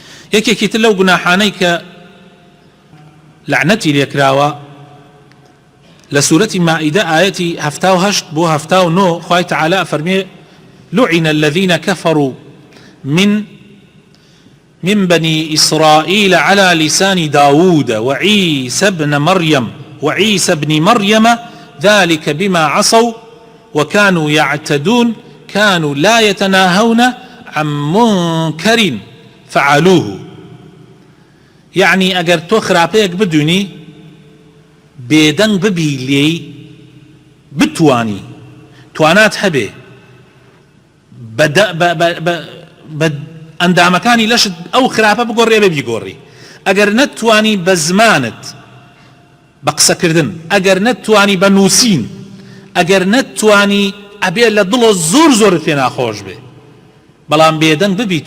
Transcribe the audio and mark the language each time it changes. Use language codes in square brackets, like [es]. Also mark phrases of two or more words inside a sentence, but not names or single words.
[ckb] یەکێکی تر لەو گوناحانەی کە لعنەتی لێکراوە لە سوورەتی مائیدە ئاەتی 78 بۆ 79 خوای تەعالا فەرمێ [ar] لعن الذين كفروا من بني إسرائيل على لسان داود وعيسى بن مريم ذلك بما عصوا وكانوا يعتدون كانوا لا يتناهون عن منكر فعلوه. [ckb] يعني اگر تو خراپەیەک بدونی بێدەنگ ببی لێی بتوانی توانات هەبێ بە ئەندامەکانی لەشت ئەو خراپە بگۆڕێ بە بیگۆڕی. ئەگەر نەتوانی بە زمانت بە قسەکردن، ئەگەر نەتوانی بە نووسین، ئەگەر نەتوانی ئەبێ لە دڵۆ زۆر زۆرت پێ ناخۆش بێ، بەڵام بێدەنگ ببیت